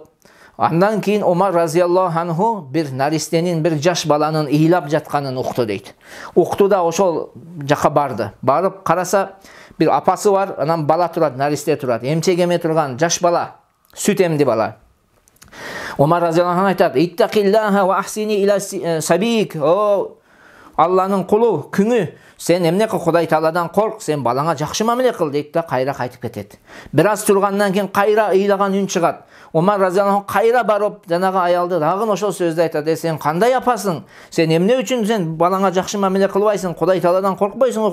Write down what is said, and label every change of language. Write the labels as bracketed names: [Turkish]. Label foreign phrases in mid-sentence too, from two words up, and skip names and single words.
[Kyrgyz] Андан кийин Омар [Arabic] رضي الله عنه [Kyrgyz] бир наристенин, бир жаш баланын ыйлап жатканын укту дейт. Укту да ошол жака барды. Барып караса, бир апасы бар, анан бала турат, наристе турат. Эмчек эме турган жаш бала, сүт эмди бала. [Arabic] Омар رضي الله عنه айтат: "اتقي الله وأحسني إلى صبيك". [Kyrgyz] О, Алланын кулу, күңү, сен эмне кыл, Кудай Тааладан корк, сен балаңа жакшы мамиле кыл дейт да кайра кайтып кетет. Бир аз тургандан кийин кайра ыйлаган үн чыгат. Омар [Arabic] رضي الله عنه [Kyrgyz] кайра барып, жанагы аялды дагы ошол сөздү айтат: "Сен кандай апасың? Сен эмне үчүн сен балаңа жакшы мамиле кылбайсың? Кудай Тааладан коркпойсуңбу?